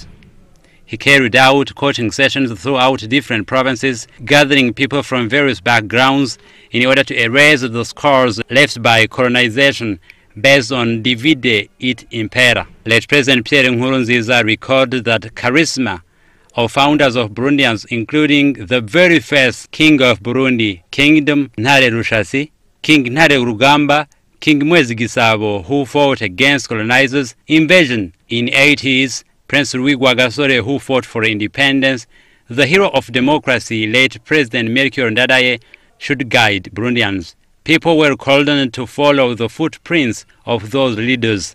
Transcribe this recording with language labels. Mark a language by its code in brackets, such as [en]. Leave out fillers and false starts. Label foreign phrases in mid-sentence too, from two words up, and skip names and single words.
[en] He carried out coaching sessions throughout different provinces, gathering people from various backgrounds in order to erase the scars left by colonization based on [la] divide et impera. [en] Late President Pierre Nkurunziza recorded that charisma of founders of Burundians, including the very first king of Burundi, Kingdom Ntare Rushatsi, King Ntare Rugamba, King Mwezi Gisabo, who fought against colonizers' invasion in 80s, Prince Rwigwa Gasore, who fought for independence, the hero of democracy, late President Melchior Ndadaye, should guide Burundians. People were called on to follow the footprints of those leaders.